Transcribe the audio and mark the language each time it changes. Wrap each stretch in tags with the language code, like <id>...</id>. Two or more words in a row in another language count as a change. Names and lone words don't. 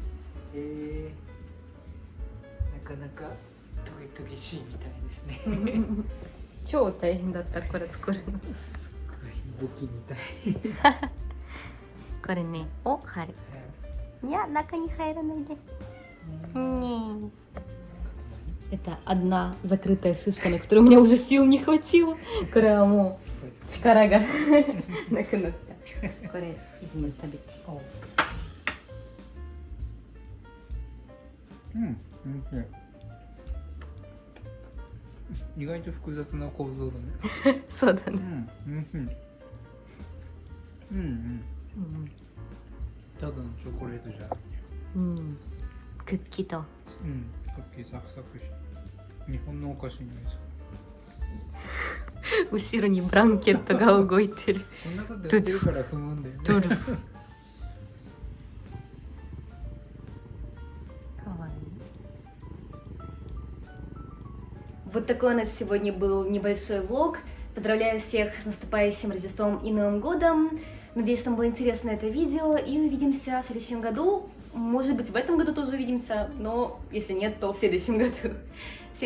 <ja>なかなかトゲトゲしいみたいですね。う。超大変だったこれ作るの。武器みたい。これね、入る。いや、中に入らないで。Не.</ja> <ru>Это одна закрытая шишка, на которую у меня уже сил не хватило.</ru> <ja>これはもう力がなくなった。これ、泉食べて。うん、意外と複雑な構造だね。そうだね。ただのチョコレートじゃないね。クッキーと。クッキーサクサクして。日本のお菓子になりそう。後ろにブランケットが動いてる。こんなことやってるから踏むんだよね。</ja> <ru>ドゥルフ。Вот такой у нас сегодня был небольшой влог. Поздравляю всех с наступающим Рождеством и Новым годом. Надеюсь, что вам было интересно это видео. И увидимся в следующем году. Может быть, в этом году тоже увидимся. Но если нет, то в следующем году.</ru>